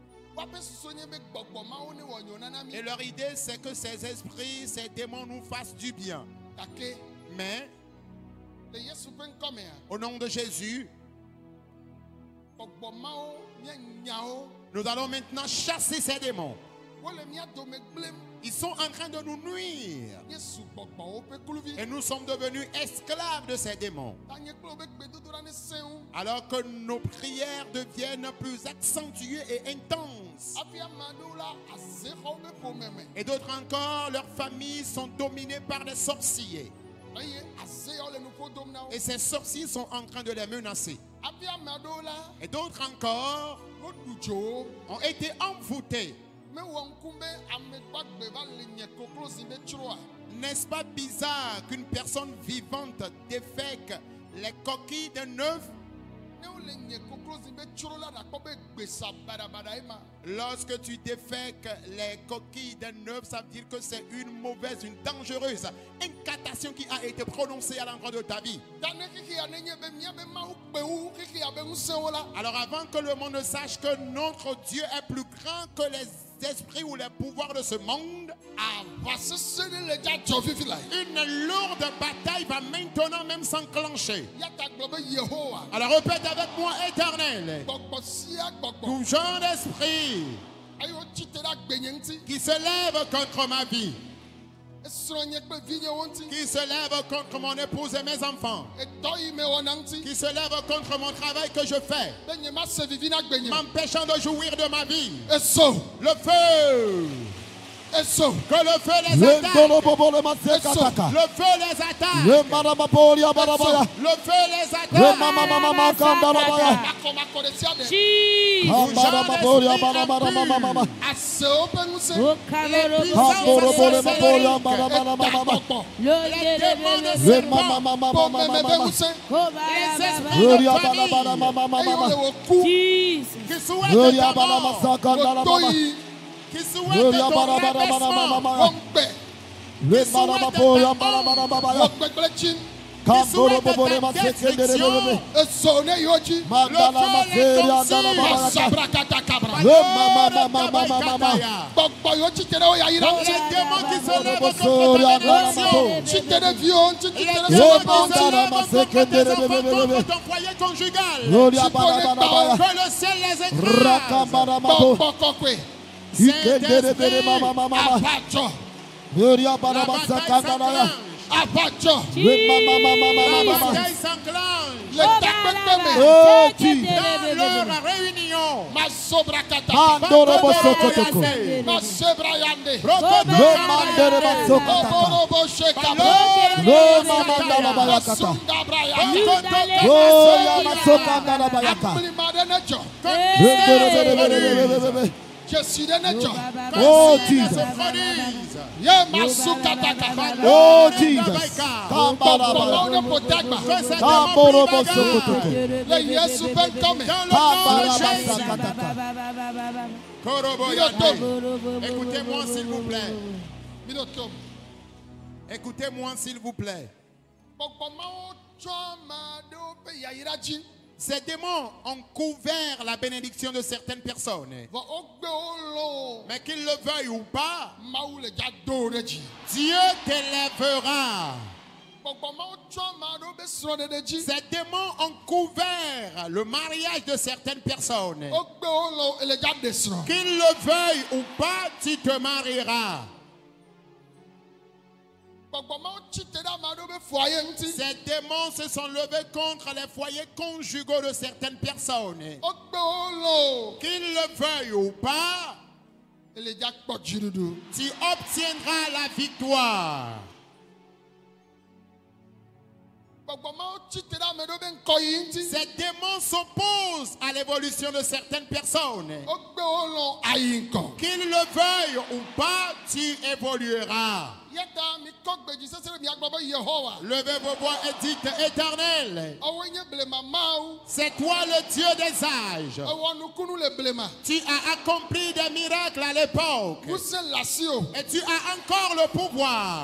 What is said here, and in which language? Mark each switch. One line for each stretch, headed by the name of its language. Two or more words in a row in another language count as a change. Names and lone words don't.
French: Et leur idée, c'est que ces esprits, ces démons nous fassent du bien. Mais, au nom de Jésus, nous allons maintenant chasser ces démons. Ils sont en train de nous nuire.
Ewe: nye sugbɔgbɔwo ƒe kluvi.
French: Et nous sommes devenus esclaves de ces démons.
Ewe: Tanye kple woƒe gbedodoɖa ne sẽwo.
French: Alors que nos prières deviennent plus accentuées et intenses.
Ewe: Hafi ame aɖewo la azexɔwo ƒe ƒome me.
French: Et d'autres encore, leurs familles sont dominées par des sorciers.
Ewe: Eye azeyawo le nuƒo dom na wo.
French: Et ces sorciers sont en train de les menacer.
Ewe: Hafi ame aɖewo la
French: Et d'autres encore
Ewe: woɖu dzo wo.
French: ont été envoûtés.
Ewe: Mewɔ ŋku be ame gbagbe va le nye koklozi ɖe tsroa.
French: N'est-ce pas bizarre qu'une personne vivante défèque les coquilles de neuf?
Ewe: Ne wole nye koklozi be tsro la ɖakpɔ be gbesa baɖabaɖa ema.
French: Lorsque tu défèques les coquilles de neuf, ça veut dire que c'est une mauvaise, une dangereuse incantation qui a été prononcée à l'endroit de ta vie.
Ewe: Dane xixia ne nye be míabe Mawu kpe wu xixia be ŋusẽwo la.
French: Alors avant que le monde sache que notre Dieu est plus grand que les esprits ou les pouvoirs de ce monde,
Ewe: Aʋa sesẽ ɖe le dzadzɔ fifi la.
French: une lourde bataille va maintenant même s'enclencher.
Ewe: Ya ta gblɔ be Yehowa.
French: Alors répète avec moi, Éternel,
Ewe: Gbɔgbɔ sia gbɔgbɔ.
French: tout genre d'esprit
Ewe: Eye wotsi te ɖe agbenye ŋuti.
French: qui se lève contre ma vie,
Ewe: Esrɔ̃ nye kple vinyewo ŋuti.
French: qui se lève contre mon épouse et mes enfants,
Ewe: Etɔ yi me wɔna ŋuti.
French: qui se lève contre mon travail que je fais,
Ewe: Be nye ma se vivi na agbenye.
French: m'empêchant de jouir de ma vie.
Ewe: Eso.
French: Le feu,
Ewe: Eso.
French: que le feu les attaque. Lendolobobole masekataka. Le feu les attaque. Lembaramaporia barabaya. Le feu les attaque. Remamamamama kandalabaya.
Ewe: Makɔmakɔ ɖe sia ɖe. Jesus. Kambaramaporia barabamamamama. Asewo ƒe ŋusẽ. O Cameroon. Kamborobole maporia Eta barabamamama. gbɔgbɔ.
French: Les démons de serpent.
Ewe: Ƒomeme ƒe Remamamamamama. ŋusẽ.
French: Les esprits Gloria de famille
Ewe: Eye barabamamama. wole wò ku. Jesus.
French: qui souhaitent Gloria ta mort,
Ewe: Wòto baramasakandalabama. yi.
French: qui souhaitent Gloria ton rabaissement, barabamamama.
Ewe: Wɔgbɛ. Rembaramaporia barabamamama. Wɔgbɛgblẽ tsi.
French: qui souhaitent Kamborobobole ta destruction. masekendelebebe.
Ewe: Eso ne yiwo dzi. Mandala maseria andalabaya. Masabrakadakabra. Remamamamamama. Gbɔgbɔ yiwo tsi te ɖe wo yayira
French: Les
Ewe: ŋuti.
French: démons qui se lèvent contre Soria ta génération. andalamapo.
Ewe: Tsi te ɖe viwo ŋuti. Tsi te
French: Les
Ewe: ɖe
French: démons
Ewe: sɔgbɔ
French: qui se
Ewe: ŋuti.
French: lèvent contre tes enfants, contre ton foyer conjugal. Gloria barabamamama. Que le ciel les écrase. Rakabaramapo.
Ewe: Gbɔgbɔ kɔkɔe. Ikenderebere mamamama. Abadzɔ. Gloria
French: La bataille barabasakandalaya. s'enclenche.
Ewe: Abadzɔ.
French: La Remamamamamama. bataille s'enclenche.
Ewe: Le takpekpe me. Oh, Jesus.
French: Dans leur réunion. Masobrakata. Mandorobo sokotoko. Masebrayande. Remandere basokataka. Oborobo shekabra. Remamandalabayakata. Sundabrayande. Gloria masokandalabayaka.
Ewe: Akplimade ne dzɔ. Remberebebebebebebe. Jesu ɖe ne dzɔ. Oh, Jesus. Ye masukataka. Oh, Jesus. Gbɔgbɔwo Kambarabaya. ne ƒo dagba. Kamborobo sokotoko. Le Yesu ƒe ŋkɔme. Kambarabasakataka.
French: Écoutez-moi s'il vous plaît.
Ewe: Mi ɖo tom.
French: Écoutez-moi s'il vous plaît.
Ewe: Gbɔgbɔmawo tsɔ ame aɖewo ƒe yayra dzi.
French: Ces démons ont couvert la bénédiction de certaines personnes.
Ewe: Vɔ wogbe wo lɔ.
French: Mais qu'ils le veuillent ou pas,
Ewe: Mawu le dza do wo ɖe dzi.
French: Dieu t'élèvera.
Ewe: Gbɔgbɔmawo tsɔ ame aɖewo ƒe srɔ̃ɖeɖe dzi.
French: Ces démons ont couvert le mariage de certaines personnes.
Ewe: Wogbe wo lɔ ele dza ɖe srɔ̃.
French: Qu'ils le veuillent ou pas, tu te marieras.
Ewe: Gbɔgbɔmawo tsi te ɖe ame aɖewo ƒe foyer ŋuti.
French: Ces démons se sont levés contre les foyers conjugaux de certaines personnes.
Ewe: Wogbe wo lɔ.
French: Qu'ils le veuillent ou pas,
Ewe: Ele dza kpɔ dziɖuɖu.
French: tu obtiendras la victoire.
Ewe: Gbɔgbɔmawo tsi te ɖe ame aɖewo ƒe ŋkɔyi ŋuti.
French: Ces démons s'opposent à l'évolution de certaines personnes.
Ewe: Wogbe wo lɔ ayi ŋkɔ.
French: Qu'ils le veuillent ou pas, tu évolueras.
Ewe: Yata mi kɔ gbedzi sese ɖe miagbɔ be Yehowa.
French: Levez vos voix et dites Éternel,
Ewe: Awoe nye blema mawu.
French: c'est toi le Dieu des âges.
Ewe: Ewɔ nukunu le blema.
French: Tu as accompli des miracles à l'époque.
Ewe: Ŋusẽ le asiwò.
French: Et tu as encore le pouvoir.